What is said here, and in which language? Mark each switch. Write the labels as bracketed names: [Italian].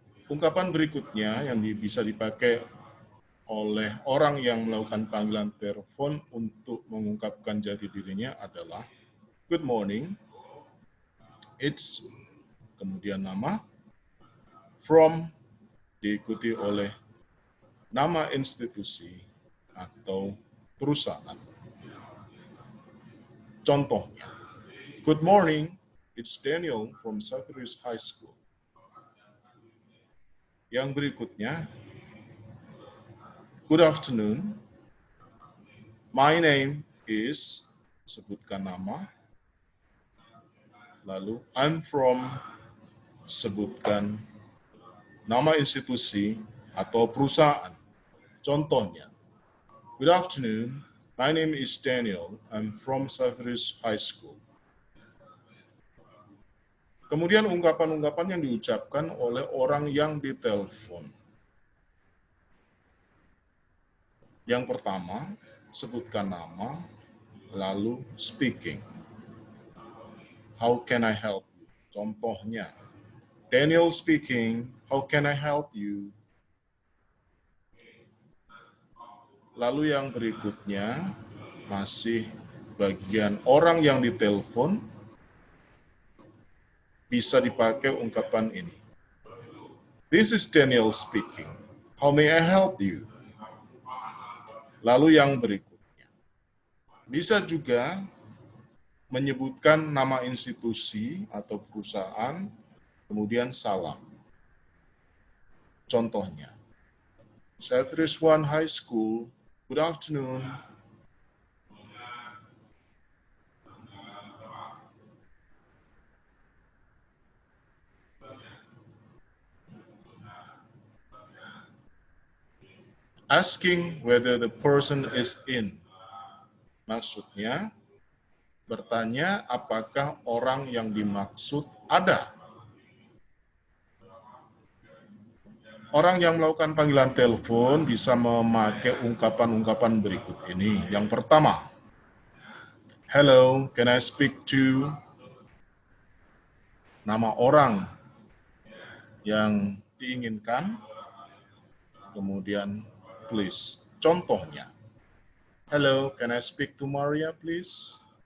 [Indonesian] Ungkapan berikutnya yang bisa dipakai oleh orang yang melakukan panggilan telepon untuk mengungkapkan jati dirinya adalah [English] good morning, it's, [Indonesian] kemudian nama, from, diikuti oleh nama institusi atau perusahaan. Contohnya, [English] good morning, it's Daniel from Xaverius High School. [Indonesian] Yang berikutnya, [English] good afternoon, my name is, [Indonesian] sebutkan nama, lalu [English] I'm from, [Indonesian] sebutkan nama institusi atau perusahaan. Contohnya, [English] good afternoon, my name is Daniel, I'm from Xaverius High School. [Indonesian] Kemudian ungkapan-ungkapan yang diucapkan oleh orang yang ditelepon. Yang pertama, sebutkan nama, lalu [English] speaking. How can I help you? [Indonesian] Contohnya, [English] Daniel speaking, how can I help you? [Indonesian] Lalu yang berikutnya, masih bagian orang yang ditelepon, bisa dipakai ungkapan ini. [English] This is Daniel speaking. How may I help you? [Indonesian] Lalu yang berikutnya. Bisa juga menyebutkan nama institusi atau perusahaan, kemudian salam. Contohnya, [English] Xaverius One High School, good afternoon. Asking whether the person is in. [Indonesian] Maksudnya, bertanya apakah orang yang dimaksud ada. Orang yang melakukan panggilan telepon bisa memakai ungkapan-ungkapan berikut ini. Yang pertama, [English] hello, can I speak to? [Indonesian] Nama orang yang diinginkan, kemudian [English] please. [Indonesian] Contohnya, [English] hello, can I speak to Maria, please?